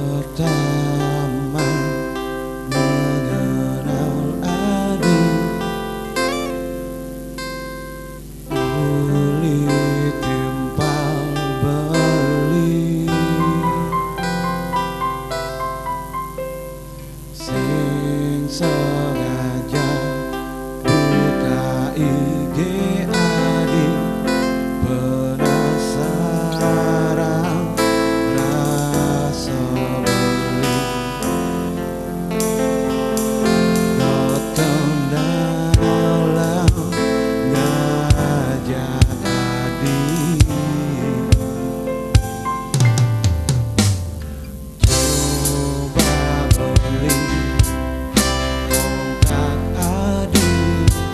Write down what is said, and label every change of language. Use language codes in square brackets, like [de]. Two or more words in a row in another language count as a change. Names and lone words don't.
[id] pertama mengenal adik, [ban] uli timpal beli, sing sengaja buka IG adik, [id] penasaran rasa beli, gotong dalam ngajak adik, coba beli kontak adik,